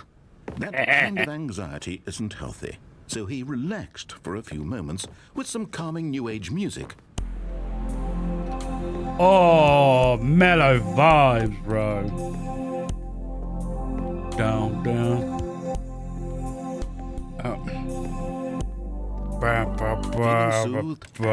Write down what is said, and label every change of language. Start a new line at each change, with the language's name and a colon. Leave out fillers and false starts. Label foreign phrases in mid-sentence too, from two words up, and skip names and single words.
English: That kind of anxiety isn't healthy, so he relaxed for a few moments with some calming New Age music. Oh, mellow vibes, bro. Down, down. Oh. Ba, ba, ba, Feeling ba, soothed ba.